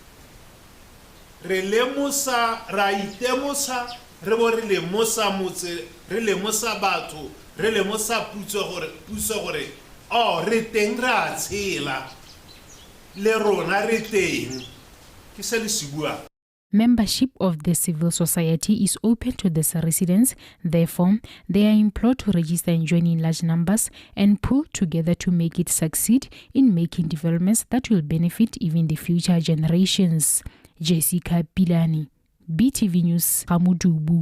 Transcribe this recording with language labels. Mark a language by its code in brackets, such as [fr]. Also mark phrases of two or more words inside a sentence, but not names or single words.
[tn] re lemosa ra itemosa re bo re lemosa motse re lemosa batho re lemosa puso gore oh re teng ra tshela le rona re teng ke se le sibua. [en] Membership of the civil society is open to the residents. Therefore, they are implored to register and join in large numbers and pull together to make it succeed in making developments that will benefit even the future generations. Jessica Pilani, BTV News, Gamudubu.